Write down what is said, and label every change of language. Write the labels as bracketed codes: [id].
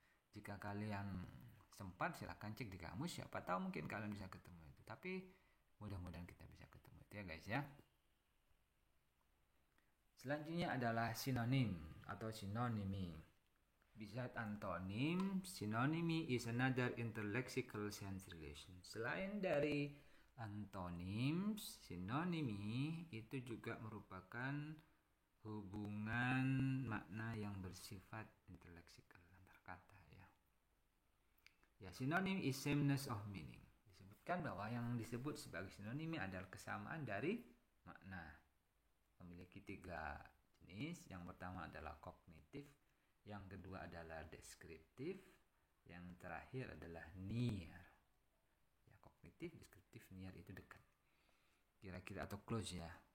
[id] Jika kalian sempat silahkan cek di kamus, siapa tahu mungkin kalian bisa ketemu itu. Tapi mudah-mudahan kita bisa ketemu itu ya guys ya. Selanjutnya adalah sinonim atau synonymy. [en] Besides antonym, synonymy is another interlexical sense relation. [id] Selain dari antonyms, synonymy itu juga merupakan hubungan makna yang bersifat interleksikal antar kata ya. [en] Ya, synonym is sameness of meaning. [id] Disebutkan bahwa yang disebut sebagai sinonim adalah kesamaan dari makna. Memiliki 3 jenis. Yang pertama adalah kognitif, yang kedua adalah deskriptif, yang terakhir adalah near. Ya, kognitif, deskriptif, near itu dekat. Kira-kira atau close ya.